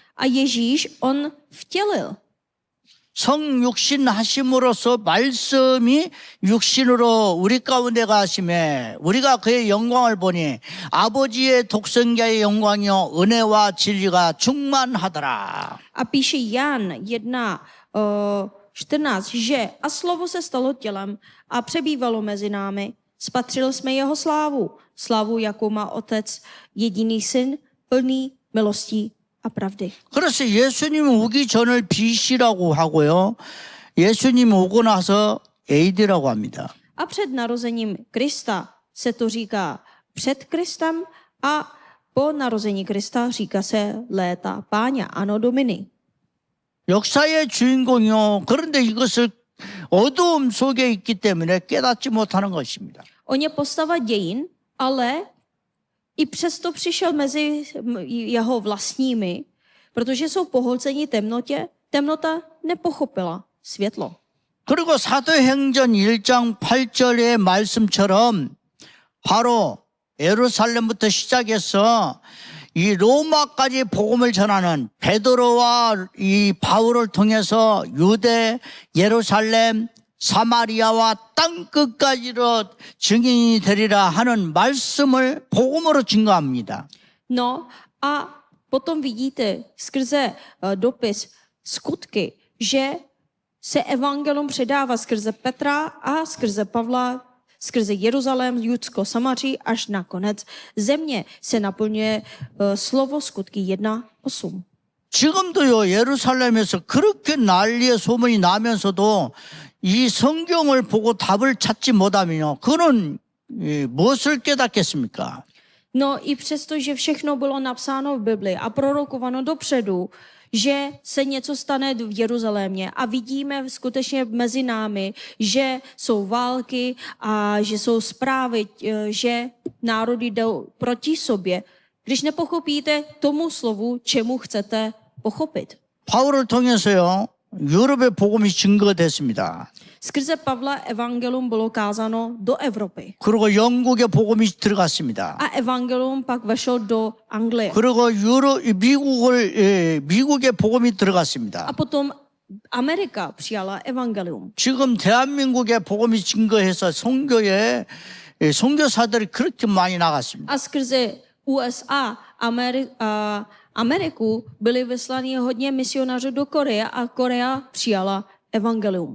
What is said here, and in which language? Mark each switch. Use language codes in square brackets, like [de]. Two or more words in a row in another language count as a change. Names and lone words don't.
[cs] A Ježíš, on vtělil. [ko] 성육신하심으로써 말씀이 육신으로 우리 가운데 가심에 우리가 그의 영광을 보니 아버지의 독생자의 영광이요 은혜와 진리가 충만하더라. [cs] A píše Jan 1:14, že a slovo se stalo tělem a přebývalo mezi námi. Spatřili jsme jeho slávu, slávu, jakou má otec, jediný syn, plný milostí a pravdy. [ko] 그래서 예수님 오기 전을 BC라고 하고요. 예수님 오고 나서 AD라고 합니다. [cs] A před narozením Krista se to říká před Kristem a po narození Krista říká se léta Páně, [la] Anno Domini. [ko] 역사의 주인공이요. 그런데 이것을 어두움 속에 있기 때문에 깨닫지 못하는 것입니다. [cs] On je postava dějin, ale i přesto přišel mezi jeho vlastními, protože jsou pohlceni temnotě, temnota nepochopila světlo. [ko] 그리고 사도행전 1장 8절의 말씀처럼 바로 예루살렘부터 시작해서 이 로마까지 복음을 전하는 베드로와 이 바울을 통해서 유대, 예루살렘, 사마리아와 땅 끝까지로 증인이 되리라 하는 말씀을 복음으로 증거합니다. [cs] No a potom vidíte skrze dopis skutky, že se evangelium předává skrze Petra a skrze Pavla, skrze Jeruzalém, Judsko, Samaří až na konec země se naplňuje slovo skutky 1:8. [ko] 지금도요, 예루살렘에서 그렇게 난리의 소문이 나면서도 이 성경을 보고 답을 찾지 못하면요, 그는 무엇을 깨닫겠습니까? [cs] No i přesto, že všechno bylo napsáno v Bibli a prorokováno dopředu, že se něco stane v Jeruzalémě a vidíme skutečně mezi námi, že jsou války a že jsou zprávy, že národy jdou proti sobě. Když nepochopíte tomu slovu, čemu chcete pochopit. [ko] 바울을 통해서요, 유럽의 복음이 증거됐습니다. [cs] Skrze Pavla evangelium bylo kázáno do Evropy. [ko] 그리고 영국의 복음이 들어갔습니다. [cs] A evangelium pak vešlo do Anglie. [ko] 그리고 미국의 복음이 들어갔습니다. [cs] A potom Amerika přijala evangelium. [ko] 지금 대한민국의 복음이 증거해서 선교사들이 그렇게 많이 나갔습니다. [cs] A skrze USA, Ameriku byli vyslaní hodně misionářů do Koreje a Korea přijala evangelium.